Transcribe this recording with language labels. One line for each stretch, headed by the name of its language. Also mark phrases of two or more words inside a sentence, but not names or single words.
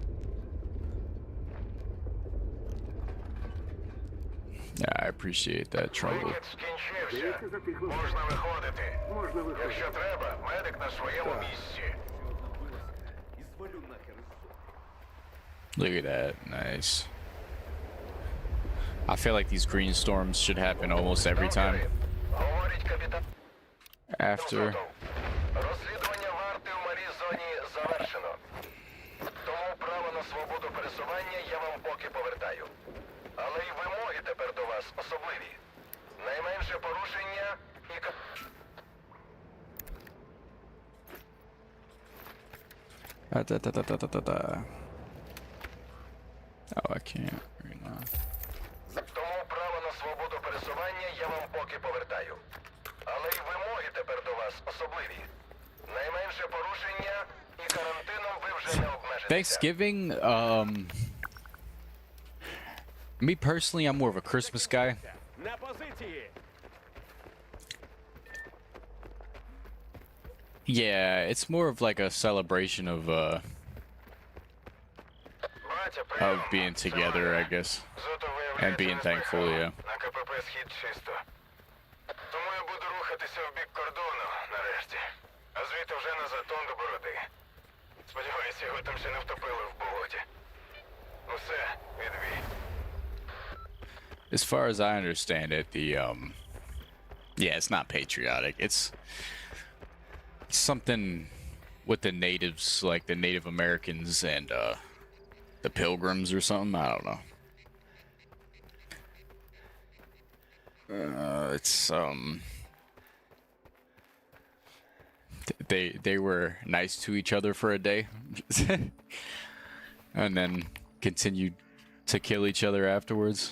English: Yeah, I appreciate that, Trumbull.
Ukrainian: Вихід скінчився. Можна виходити. Якщо треба, медик на своєму місці. І звалю нахер із зони.
English: Look at that, nice. I feel like these green storms should happen almost every time.
Ukrainian: Говорить капітан.
English: After.
Ukrainian: Розслідування варти в малій зоні завершено. Тому право на свободу пересування я вам поки повертаю. Але й вимоги тепер до вас особливі. Найменше порушення і...
English: Oh, I can't right now.
Ukrainian: Тому право на свободу пересування я вам поки повертаю. Але й вимоги тепер до вас особливі. Найменше порушення і карантином ви вже не обмежитеся.
English: Thanksgiving, me personally, I'm more of a Christmas guy.
Ukrainian: На позиції!
English: Yeah, it's more of like a celebration of being together, I guess. And being thankful, yeah.
Ukrainian: На КПП «Схід» чисто. Тому я буду рухатися в бік кордону, нарешті. А звідти вже на затон до Бороди. Сподіваюся, його там ще не втопили в болоті. Усе, відбій.
English: As far as I understand it, yeah, it's not patriotic. It's something with the natives, like the Native Americans and the Pilgrims or something. I don't know. It's they were nice to each other for a day, and then continued to kill each other afterwards.